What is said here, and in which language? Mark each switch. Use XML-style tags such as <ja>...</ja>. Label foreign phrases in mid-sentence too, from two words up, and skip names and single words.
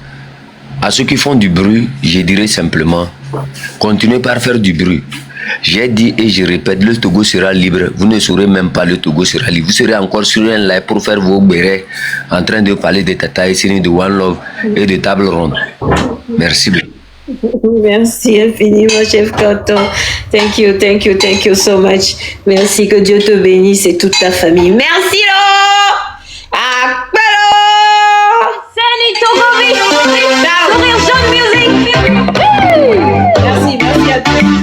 <fr>À ceux qui font du bruit, je dirais simplement, continuez par faire du bruit. J'ai dit et je répète, le Togo sera libre. Vous ne saurez même pas le Togo sera libre. Vous serez encore sur un live pour faire vos bérets en train de parler de Tata Esseni, de One Love et de Table Ronde. Merci. Merci infiniment, chef Canton.</fr> <en>Thank you, thank you, thank you so much.</en> <fr>Merci, que Dieu te bénisse et toute ta famille. Merci,</fr> <ee>lo! Akbelo! Seni Togovi!</ee> <fr>Sourire Jaune Music! Merci, merci à tous.</fr>